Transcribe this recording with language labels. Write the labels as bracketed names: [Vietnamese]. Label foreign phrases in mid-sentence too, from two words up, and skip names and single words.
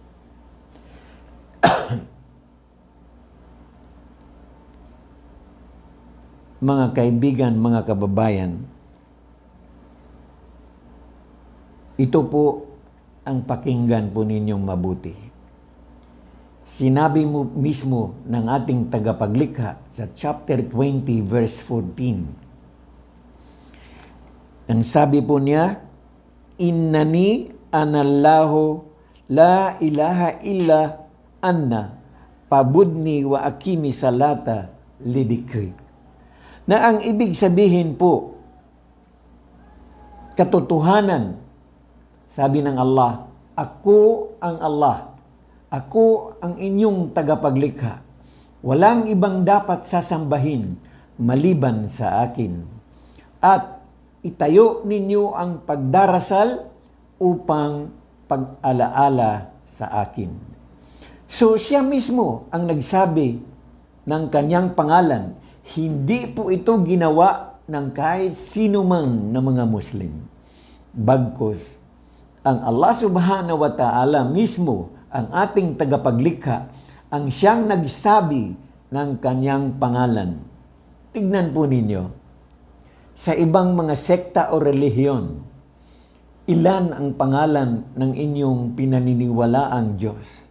[Filipino] Mga kaibigan, mga kababayan, ito po ang pakinggan po ninyong mabuti. Sinabi mo mismo ng ating tagapaglikha sa chapter 20 verse 14. Ang sabi po niya, [Arabic] إنني أنا الله لا إله إلا أنا فاعبدني وأقم الصلاة لذكري. [Filipino] Na ang ibig sabihin po, katotohanan, sabi ng Allah, ako ang Allah, ako ang inyong tagapaglikha. Walang ibang dapat sasambahin maliban sa akin. At itayo ninyo ang pagdarasal upang pag-alaala sa akin. So siya mismo ang nagsabi ng kanyang pangalan. Hindi po ito ginawa ng kahit sino man na mga Muslim. Bagkus, ang Allah [Arabic] سبحانه وتعالى [Filipino] mismo, ang ating tagapaglikha, ang siyang nagsabi ng kanyang pangalan. Tignan po ninyo, sa ibang mga sekta o relihiyon, ilan ang pangalan ng inyong pinaniniwalaang Diyos?